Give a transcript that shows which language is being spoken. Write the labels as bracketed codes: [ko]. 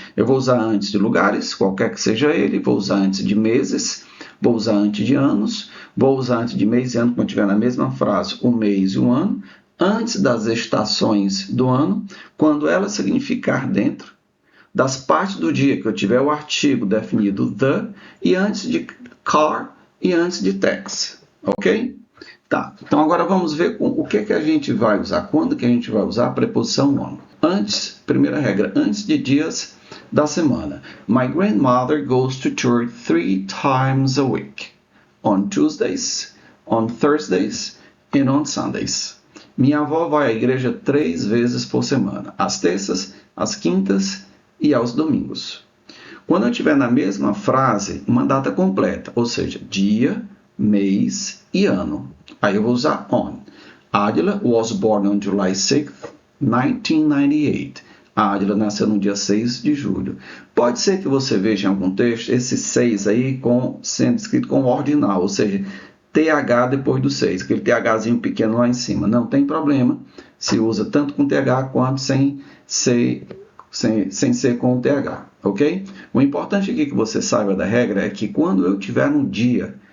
[pt] Eu vou usar antes de lugares, qualquer que seja ele, vou usar antes de meses, vou usar antes de anos, vou usar antes de mês e ano, quando tiver na mesma frase o mês e o ano, antes das estações do ano, quando ela significar dentro das partes do dia que eu tiver o artigo definido the, e antes de car e antes de taxi, ok? Tá, então agora vamos ver o que a gente vai usar, quando que a gente vai usar a preposição on. Antes, primeira regra, antes de dias da semana. [en] My grandmother goes to church 3 times a week. On Tuesdays, on Thursdays and on Sundays. [pt] Minha avó vai à igreja 3 vezes por semana, às terças, às quintas e aos domingos. Quando eu tiver na mesma frase uma data completa, ou seja, dia, mês e ano, aí eu vou usar on. [en] Adila was born on July 6th, 1998. [pt] A Adila nasceu no dia 6 de julho. Pode ser que você veja em algum texto esse 6 aí sendo escrito com ordinal, ou seja, TH depois do 6, aquele THzinho pequeno lá em cima. Não tem problema, se usa tanto com TH quanto sem ser com o TH, ok? O importante aqui que você saiba da regra é que quando eu tiver no dia